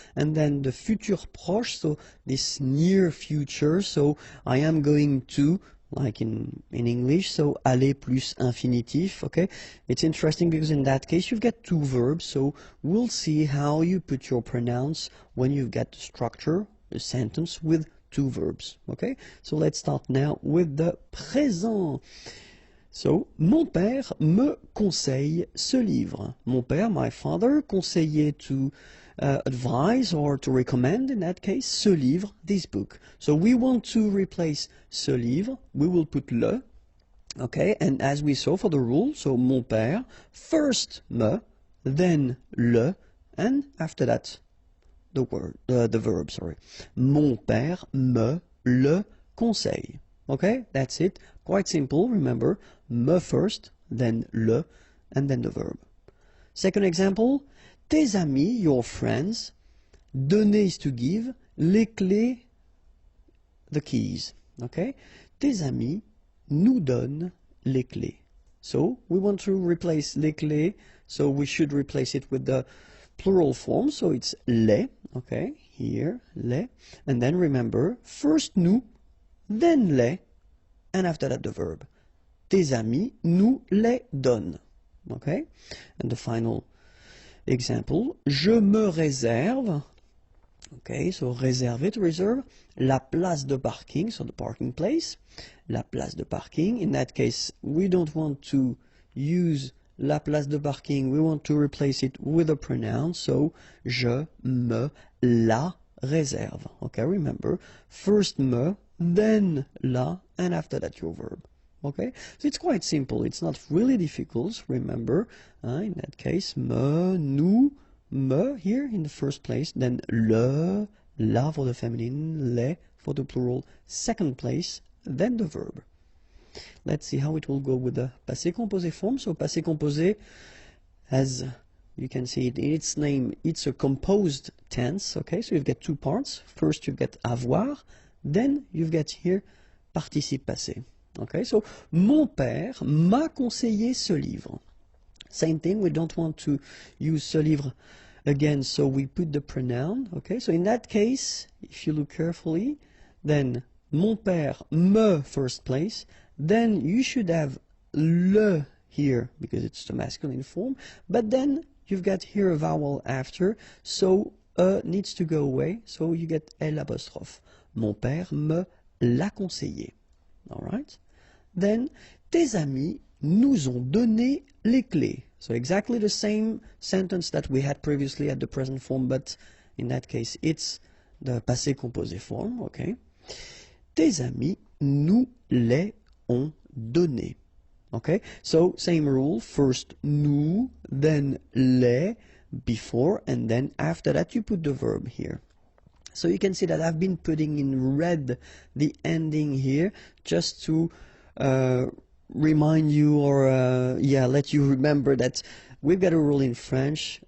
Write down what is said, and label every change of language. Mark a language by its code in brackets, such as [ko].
[en] And then the futur proche, so this near future, so I am going to, like in English, so aller plus infinitif, okay? It's interesting because in that case you've got two verbs, so we'll see how you put your pronounce when you've got the structure, the sentence with two verbs, okay? So let's start now with the présent. So, [fr] mon père me conseille ce livre. [en] Mon père, my father, conseillait to advise or to recommend, in that case, ce livre, this book. So we want to replace ce livre, we will put le, okay, and as we saw for the rule, so mon père, first me, then le, and after that, the verb, sorry. [fr] Mon père me le conseille. [en] Okay, that's it. Quite simple, remember, me first, then le, and then the verb. Second example, tes amis, your friends, donner is to give, les clés, the keys. [fr] Okay, tes amis nous donnent les clés. [en] So we want to replace les clés, so we should replace it with the plural form, so it's les, okay, here, les, and then remember, first nous, then les, and after that the verb. [fr] Tes amis nous les donnent. [en] Okay? And the final example, [fr] je me réserve, [en] okay, so réserver, to reserve, la place de parking, so the parking place, la place de parking. In that case, we don't want to use la place de parking, we want to replace it with a pronoun, so [fr] je me la réserve. [en] Okay, remember, first me, then la, and after that your verb. Okay, so it's quite simple, it's not really difficult, remember, in that case, me, nous, me here in the first place, then le, la for the feminine, les for the plural, second place, then the verb. Let's see how it will go with the passé composé form. So passé composé, as you can see it in its name, it's a composed tense, okay, so you've got two parts. First you've got avoir, then you've got here participe passé. [fr] Okay, so mon père m'a conseillé ce livre. [en] Same thing, we don't want to use ce livre again, so we put the pronoun. Okay, so in that case, if you look carefully, then mon père me first place, then you should have le here because it's the masculine form, but then you've got here a vowel after, so needs to go away, so you get L apostrophe. [fr] Mon père me l'a conseillé. Alright? Then, tes amis nous ont donné les clés. [en] So exactly the same sentence that we had previously at the present form, but in that case it's the passé composé form, okay? [fr] Tes amis nous les ont donné. [en] Okay, so same rule, first nous, then les, before, and then after that you put the verb here. So you can see that I've been putting in red the ending here just to remind you or let you remember that we've got a rule in French.